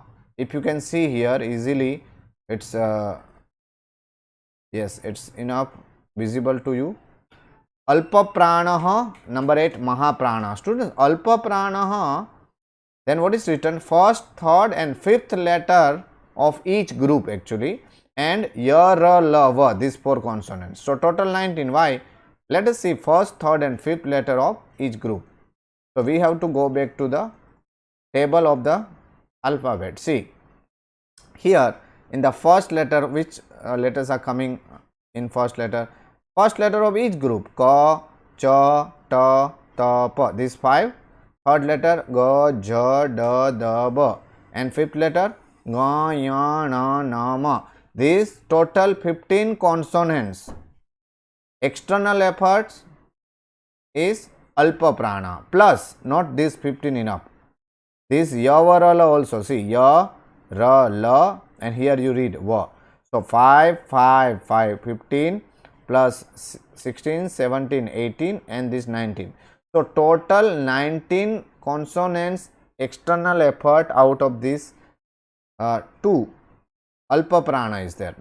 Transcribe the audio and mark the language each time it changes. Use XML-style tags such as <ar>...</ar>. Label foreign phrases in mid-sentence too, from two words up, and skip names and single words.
<en>If you can see here easily, it's yes, it's enough visible to you.</en> <sa>Alpa pranaha, number 8 mahaprana.</sa> <en>Students,</en> <sa>alpa pranaha,</sa> <en>then what is written? First, third and fifth letter of each group actually, and</en> <sa>ya, ra, la, va,</sa> <en>these 4 consonants. So total 19. Why? Let us see first, third and fifth letter of each group. So we have to go back to the table of the alphabet. See here in the first letter, which letters are coming in first letter? First letter of each group,</en> <sa>ka, cha, ta, ta, pa,</sa> <en>these 5. Third letter,</en> <sa>ga, ja, da, da, ba,</sa> <en>and fifth letter,</en> <sa>ga, ya, na, na, ma.</sa> <en>These total 15 consonants. External efforts is</en> <sa>alpa prana,</sa> <en>plus not this 15 enough. This</en> <sa>ya, va, ra, la</sa> <en>also. See</en> <sa>ya, ra, la,</sa> <en>and here you read va. So 5, 5, 5, 15 plus 16, 17, 18, and this 19. So total 19 consonants external effort out of this 2</en> <sa>alpa prana</sa> <en>is there.</en>